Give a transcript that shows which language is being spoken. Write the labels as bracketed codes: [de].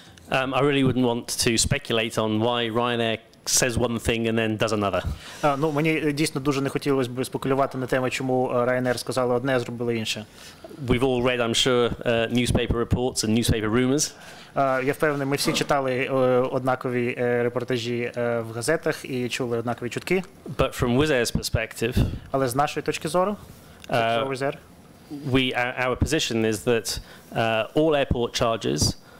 [en] I really wouldn't want to speculate on why Ryanair says one thing and then does another. [uk] Ну, мені дійсно дуже не хотілося б спекулювати на тему, чому Ryanair сказали одне, а зробили інше. [en] We've all read, I'm sure, newspaper reports and newspaper rumors. [uk] Я впевнений, ми всі читали однакові репортажі в газетах і чули однакові чутки. [en] But from Wizz Air's perspective, [uk] Але з нашої точки зору, Wizz Air, [en] our position is that all airport charges.